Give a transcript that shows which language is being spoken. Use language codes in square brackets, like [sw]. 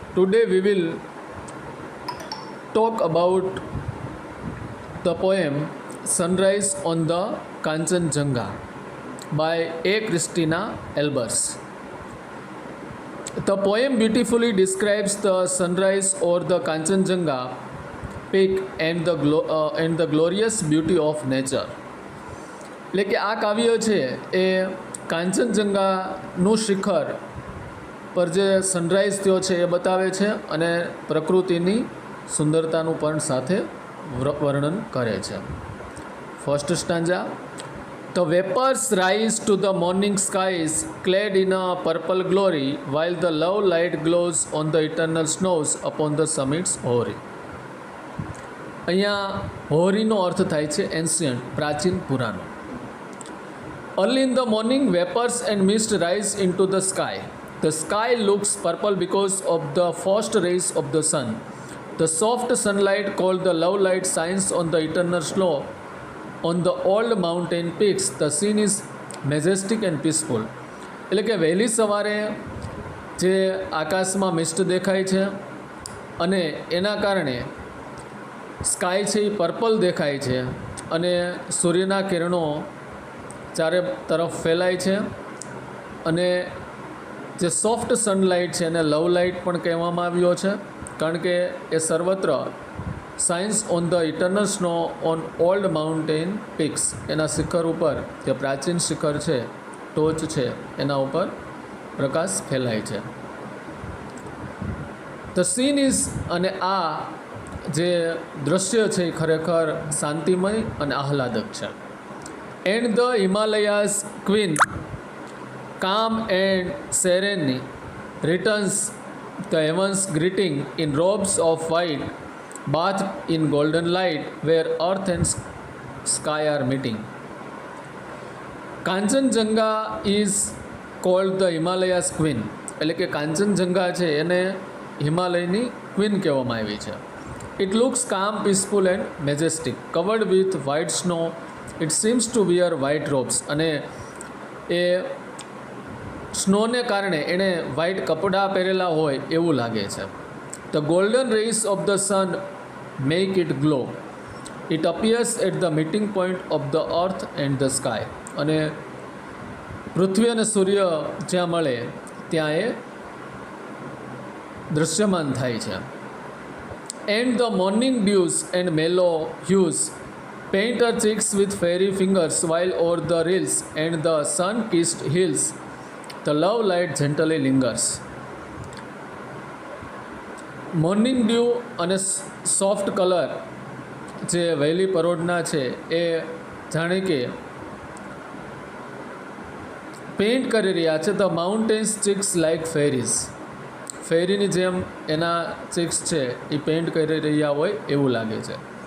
[en] Today we will talk about the poem Sunrise on the Kanchenjunga by A. Christina Albers. The poem beautifully describes the sunrise or the Kanchenjunga peak and the glorious beauty of nature. [gu] એટલે કે આ કાવ્ય છે એ કાંચનજંગાનું શિખર પર જે sunrise થયો છે એ બતાવે છે અને પ્રકૃતિની સુંદરતાનું પણ સાથે વર્ણન કરે છે. [en] First stanza. The vapors rise to the morning skies clad in a purple glory while the love light glows on the eternal snows upon the summits hoary. [gu] અહીંયા હોરીનો અર્થ થાય છે એન્શિયન્ટ, પ્રાચીન, પુરાણો. [en] Early in the morning, vapors and mist rise into the sky. The sky looks purple because of the first rays of the sun. The soft sunlight called the love light shines on the eternal snow. On the old mountain peaks, the scene is majestic and peaceful. [gu] એટલે કે વહેલી સવારે જે આકાશમાં mist દેખાય છે અને એના કારણે સ્કાય છે એ પર્પલ દેખાય છે અને સૂર્યના કિરણો ચારે તરફ ફેલાય છે અને જે સોફ્ટ સનલાઇટ છે એને લવ લાઇટ પણ કહેવામાં આવ્યો છે કારણ કે એ સર્વત્ર [en] shines on the eternal snow on old mountain peaks, [gu] એના શિખર ઉપર જે પ્રાચીન શિખર છે, ટોચ છે, એના ઉપર પ્રકાશ ફેલાય છે. [en] the scene is, [gu] અને આ જે દૃશ્ય છે એ ખરેખર શાંતિમય અને આહલાદક છે. [en] And the Himalayas queen, calm and serene, returns the heavens greeting in robes of white, bathed in golden light, where earth and sky are meeting. Kanchenjunga is called the Himalayas queen. [gu] એટલે કે કાંચનજંગા છે એને હિમાલયની queen કહેવામાં આવી છે. [en] It looks calm, peaceful and majestic, covered with white snow. It seems to wear white robes. [gu] અને એ સ્નોને કારણે એણે વ્હાઇટ કપડાં પહેરેલા હોય એવું લાગે છે. [en] The golden rays of the sun make it glow. It appears at the meeting point of the earth and the sky. [gu] અને પૃથ્વી અને સૂર્ય જ્યાં મળે ત્યાં એ દૃશ્યમાન થાય છે. [en] And the morning dews and mellow hues paint her cheeks with fairy fingers while o'er the rills and the sun-kissed hills the love light gently lingers. [gu] Morning due અને soft colour જે વહેલી પરોઢના છે એ જાણે કે પેઇન્ટ કરી રહ્યા છે. [en] the mountains cheeks like fairies, [gu] ફેરીની જેમ એના ચીક્સ છે એ પેઇન્ટ કરી રહ્યા હોય એવું લાગે છે.